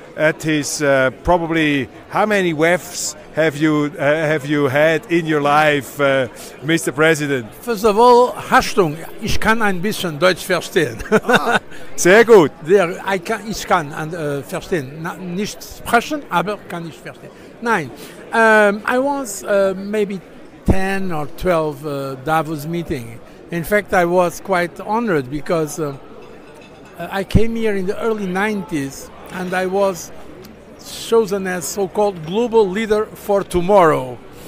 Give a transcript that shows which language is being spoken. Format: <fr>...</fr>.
<en>At his probably, how many WEFs have you had in your life, Mr. President? First of all,</en> <de>Achtung, ich kann ein bisschen Deutsch verstehen. Ah, sehr gut. Ich kann verstehen, nicht sprechen, aber kann ich verstehen.</de> <en>Nein, I was maybe 10 or 12 Davos meeting. In fact, I was quite honored because I came here in the early 90s and I was chosen as so-called global leader for tomorrow.</en>